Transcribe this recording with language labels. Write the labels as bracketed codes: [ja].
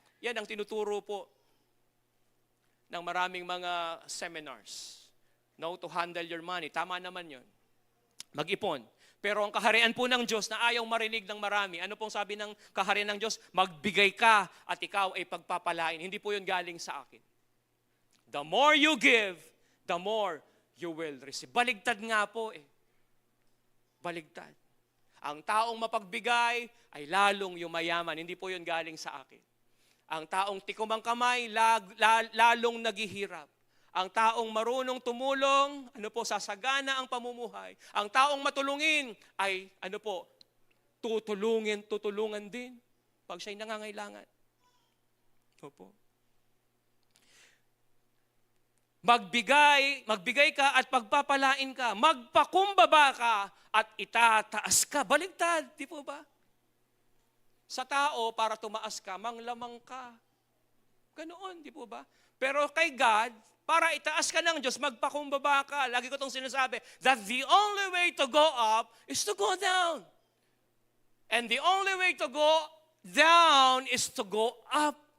[tl] Yan ang tinuturo po ng maraming mga seminars. No, [en] to handle your money. [tl] Tama naman yun. Mag-ipon. Pero ang kaharian po ng Diyos na ayaw marinig ng marami, ano pong sabi ng kaharian ng Diyos? Magbigay ka at ikaw ay pagpapalain. Hindi po yun galing sa akin. [en] The more you give, the more you will receive. [tl] Baligtad nga po eh. Baligtad. Ang taong mapagbigay ay lalong yumayaman. Hindi po yun galing sa akin. Ang taong tikom ang kamay, lalong naghihirap. Ang taong marunong tumulong, sasagana ang pamumuhay. Ang taong matulungin ay, tutulungan din pag siya'y nangangailangan. Opo. Magbigay ka at pagpapalain ka. Magpakumbaba ka at itataas ka. Baligtad, di po ba? Sa tao, para tumaas ka, manglamang ka. Ganoon, di po ba? Pero kay God, para itaas ka ng Diyos, magpakumbaba ka. Lagi ko itong sinasabi, [en] that the only way to go up is to go down. And the only way to go down is to go up.